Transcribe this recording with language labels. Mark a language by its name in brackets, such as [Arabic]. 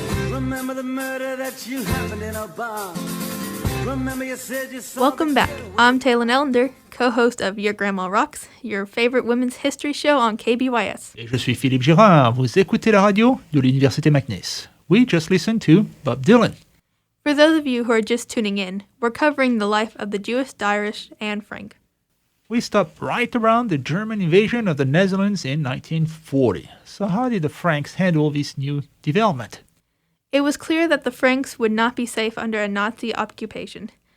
[English] Remember the murder that you happened in a bar. Remember you said you saw Welcome back. I'm Taylor Ellender, co-host of Your Grandma Rocks, your favorite women's history show on KBYS. [French] Et je suis Philippe Girard. Vous écoutez la radio de l'Université McNeese. [English] We just listened to Bob Dylan. For those of you who are just tuning in, we're covering the life of the Jewish diarist Anne Frank. We stopped right around the German invasion of the Netherlands in 1940. So how did the Franks handle this new development? It was clear that the Franks would not be safe under a Nazi occupation.